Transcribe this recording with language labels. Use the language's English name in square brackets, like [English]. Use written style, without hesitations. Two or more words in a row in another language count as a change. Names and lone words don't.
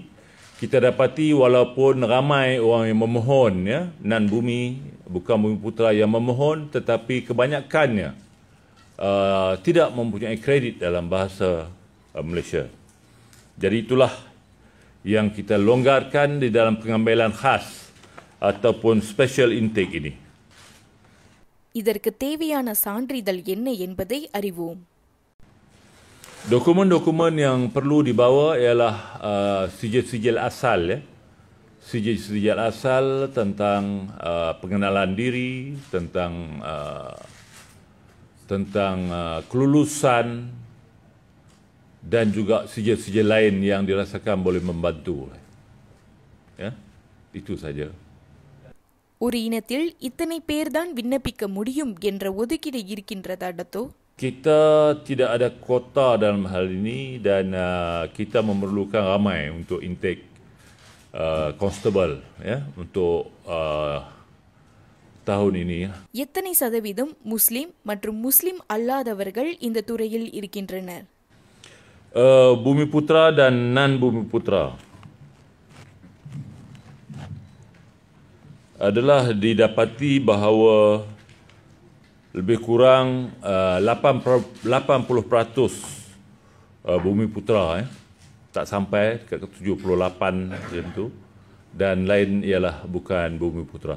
[Malay] Kita dapati walaupun ramai orang yang memohon, ya, Nan Bumi, bukan Bumiputra yang memohon, tetapi kebanyakannya tidak mempunyai kredit dalam bahasa Malaysia. Jadi itulah yang kita longgarkan di dalam pengambilan khas ataupun [English] special intake [Malay] ini. [Tamil] இதற்கு தேவையான சான்றிதழ் என்ன என்பதை அறிவோம். [Malay] Dokumen-dokumen yang perlu dibawa ialah sijil-sijil asal, ya. Sijil-sijil asal tentang pengenalan diri, tentang kelulusan, dan juga sijil-sijil lain yang dirasakan boleh membantu. Ya, itu saja. [Tamil] ஒரு இனத்தில் இத்தனை பேர்தான் விண்ணப்பிக்க முடியும் என்ற ஒதுக்கீடு இருக்கின்றதா டத்தோ? [Malay] Kita tidak ada kuota dalam hal ini dan kita memerlukan ramai untuk [English] intake constable, [Malay] ya, untuk tahun ini. [Tamil] எத்தனை சதவீதம் முஸ்லிம் மற்றும் முஸ்லிம் அல்லாதவர்கள் இந்த துறையில் இருக்கின்றனர்? [Malay] Bumiputra dan non Bumiputra adalah didapati bahawa lebih kurang 80% Bumiputra, tak sampai ke 78 macam tu, dan lain ialah bukan Bumiputra.